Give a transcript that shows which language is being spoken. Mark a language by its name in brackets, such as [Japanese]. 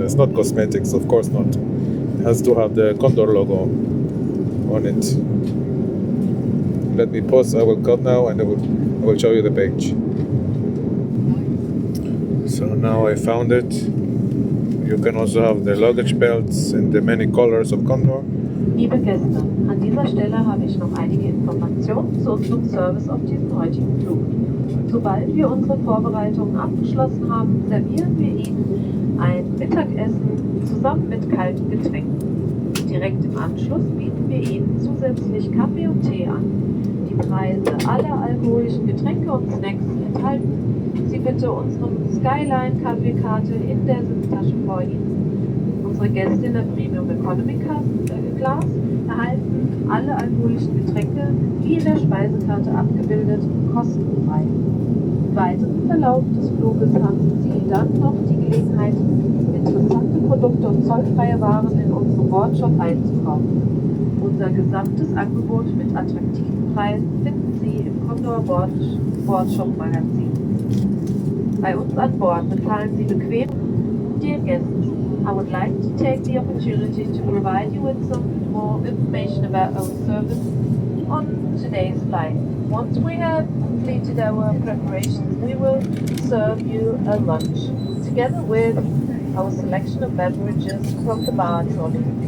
[English] It's not cosmetics, of course not. It has to have the Condor logo on it. Let me pause. I will cut now, and I will show you the page. So now I found it. You can also have the luggage belts in the many colors of Condor. [German] Liebe Gäste, an dieser Stelle habe ich noch einige Informationen zu unserem Service auf diesem heutigen Flug. Sobald wir unsere Vorbereitungen abgeschlossen haben, servieren wir Ihnen ein Mittagessen zusammen mit kalten Getränken. Direkt im Anschluss bieten wir Ihnen zusätzlich Kaffee und Tee an. Die Preise aller alkoholischen Getränke und Snacks enthalten Sie bitte unsere Skyline-Kaffeekarte in der Sitztasche vor Ihnen. Unsere Gäste in der Premium Economy Class erhalten alle alkoholischen Getränke, wie in der Speisekarte abgebildet, kostenfrei. Im weiteren Verlauf des Fluges haben Sie dann noch die Gelegenheit, interessante Produkte und zollfreie Waren in unserem Bordshop einzukaufen. Unser gesamtes Angebot mit attraktiven Preisen finden Sie im Condor Bordshop Magazin. Bei uns an Bord bezahlen Sie bequem. [English] Dear guests, I would like to take the opportunity to provide you with some more information about our service on today's flight. Once we have completed our preparations, we will serve you a lunch, together with our selection of beverages from the bar trolley.